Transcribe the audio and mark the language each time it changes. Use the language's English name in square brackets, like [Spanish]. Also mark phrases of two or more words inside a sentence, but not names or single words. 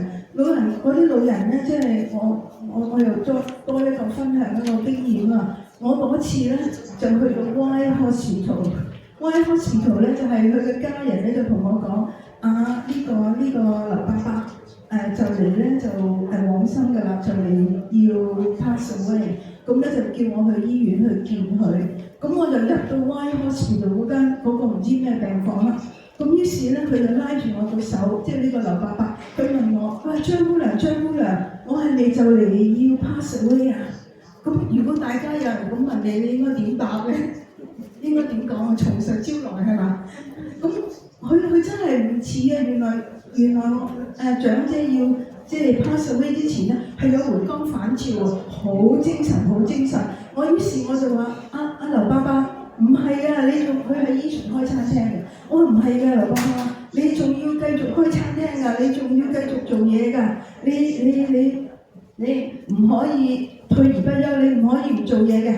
[Cantonese] 嗰啲老人咧，即係我又多一個分享一個經驗啊！我嗰次咧就去到 Y Hospital 咧就係佢嘅家人咧就同我講：呢個劉伯伯就嚟咧就往生㗎啦，就嚟要 [English] pass away， [Cantonese] 咁咧就叫我去醫院去見佢，咁我就入到 Y Hospital 嗰個唔知咩病房啦，咁於是咧佢就拉住我個手，即係呢個劉伯伯，佢問我：喂，張姑娘，我係咪就嚟要 [English] pass away [Cantonese] 啊？咁如果大家有人咁問你，你應該點答咧？應該點講啊？從實招來係嘛？咁佢真係唔似啊！原來我長者要即係 [English] pass away [Cantonese] 之前咧，係有回光返照喎，好精神。於是我就話：劉伯伯，唔係啊，佢喺依船開餐廳嘅。我話唔係㗎，劉伯伯，你仲要繼續開餐廳㗎，你仲要繼續做嘢㗎，你唔可以退而不休，你唔可以唔做嘢嘅。